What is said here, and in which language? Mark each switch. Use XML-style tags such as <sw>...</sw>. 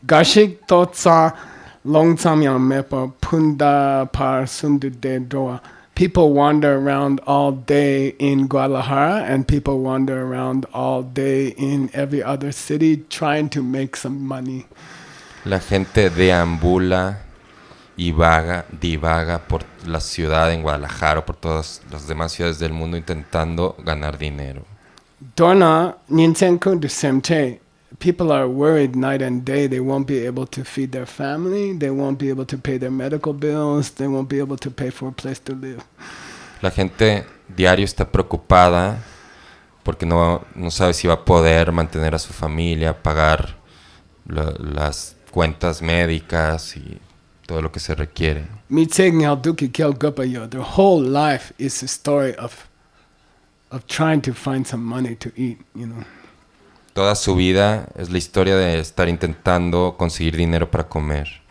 <bo>Gashik totsa longsamyang mepa punda par sundu de doa.</bo> <en>People wander around all day in Guadalajara, and people wander around all day in every other city trying to make some money.</en> <es>La gente deambula y divaga por la ciudad en Guadalajara o por todas las demás ciudades del mundo intentando ganar dinero.</es> <bo>Dona ninsenku de semte.</bo> <en>People are worried night and day. They won't be able to feed their family. They won't be able to pay their medical bills. They won't be able to pay for a place to live.</en> <es>La gente diario está preocupada porque no sabe si va a poder mantener a su familia, pagar las cuentas médicas y todo lo que se requiere.</es> <en>Their whole life is a story of trying to find some money to eat, you know.</en> <es>Toda su vida es la historia de estar intentando conseguir dinero para comer.</es>